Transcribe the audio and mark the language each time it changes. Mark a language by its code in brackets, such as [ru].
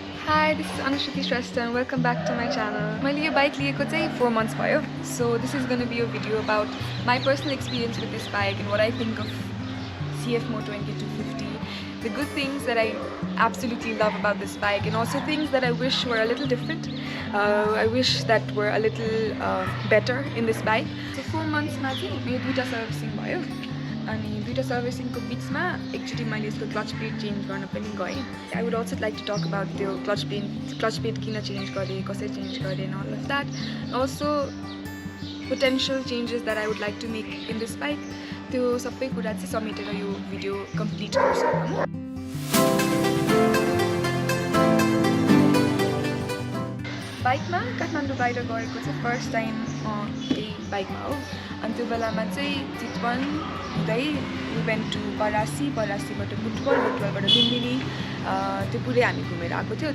[en] Hi, this is Anushruti Shrestha and welcome back to my channel. [ne] मैले यो bike लिएको चाहिँ [en] 4 months [ne] भयो. [en] So this is going to be a video about my personal experience with this bike and what I think of CF Moto NK250. The good things that I absolutely love about this bike and also things that I wish were a little different. I wish that were a little better in this bike. So 4 months [ne] मा चाहिँ मेरो दुईटा servicing भयो. अनि दुईटा सर्भिसिङको बिचमा एकचोटि मैले यसको क्लच प्लेट चेन्ज गर्न पनि गएँ. [en] I would also like to talk about [ne] त्यो क्लच प्लेट किन चेन्ज गरेँ, [en] कसरी चेन्ज गरेँ and all of that. Also potential changes that I would like to make in this bike. [ne] त्यो सबै कुरा चाहिँ समेटेर यो भिडियो कम्प्लिट गर्छु. बाइकमा काठमाडौँ बाहिर गएको चाहिँ [en] first time [ne] त्यही बाइकमा हो. अनि त्यो बेलामा चाहिँ चितवन हुँदै [en] we went to [ne] परासीबाट बुटवलबाट लुम्बिनी त्यो पुरै हामी घुमेर आएको थियो.